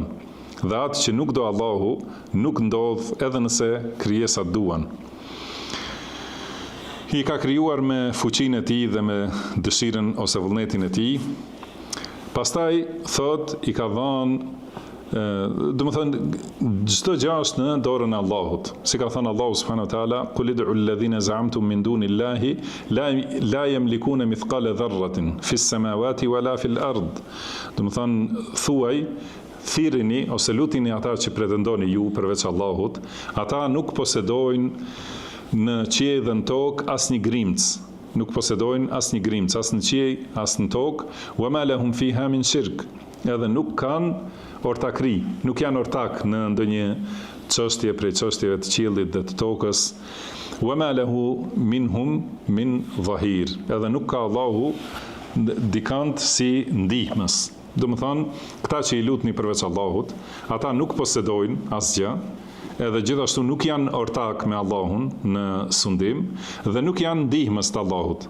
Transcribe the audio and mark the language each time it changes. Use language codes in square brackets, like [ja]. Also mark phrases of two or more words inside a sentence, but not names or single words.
[sq] Dhe atë që nuk do Allahu nuk ndodh edhe nëse krijesat duan. I ka krijuar me fuqinë e tij dhe me dëshirën ose vullnetin e tij. Pastaj thot i ka dhënë, do të thënë, çdo gjë është në dorën e Allahut. Si ka thënë Allahu [ar] سبحانه وتعالى قل ادعوا الذين زعمتم من دون الله لا يملكون مثقال ذرة في السماوات ولا في الأرض. [sq] Do të thënë, thuaj, thirrini ose lutini ata që pretendoni ju përveç Allahut, ata nuk posedojnë në qiell dhe në tokë asnjë grimc. Nuk posedojnë asnjë grimc, as në qiell, as në tokë, [ar] وما لهم فيها من شرك. [sq] Edhe nuk kanë ortakri, nuk janë ortak në ndonjë çështje prej çështjeve të qiellit dhe të tokës. [ar] وما له منهم من ظهير. [sq] Edhe nuk ka Allahu dikant si ndihmës. Do të thonë, këta që i lutni përveç Allahut, ata nuk posedojnë asgjë, edhe gjithashtu nuk janë ortak me Allahun në sundim dhe nuk janë ndihmës të Allahut.